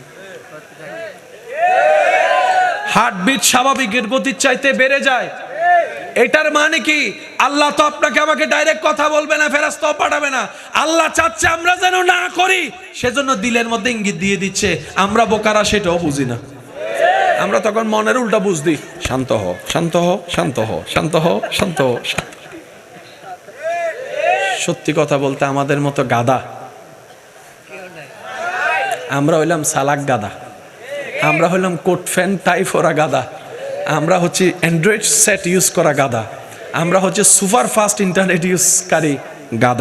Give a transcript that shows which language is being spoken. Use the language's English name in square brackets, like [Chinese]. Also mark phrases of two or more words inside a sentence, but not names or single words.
[Bangla] হার্টবিট স্বাভাবিকের গতির চাইতে বেড়ে যায়। এটার মানে কি? আল্লাহ তো আপনাকে আমাকে ডাইরেক্ট কথা বলবে না, ফেরেশতাও পাঠাবে না। আল্লাহ চাচ্ছে আমরা যেন না করি, সেজন্য দিলের মধ্যে ইঙ্গিত দিয়ে দিচ্ছে। আমরা বোকারা সেটাও বুঝি না। আমরা তখন মনের উল্টা বুঝ দিই, শান্ত হ শান্ত হ শান্ত হ শান্ত হ শান্ত হ। সত্যি কথা বলতে আমাদের মতো গাদা আমরা হইলাম, সালাক গাদা, আমরা হইলাম কোট ফ্যান টাইপ ওরা গাদা, আমরা হচ্ছে [English] Android set use [Bangla] করা গাদা, আমরা হচ্ছে [English] super fast internet [Bangla] ইউজকারী গাদা।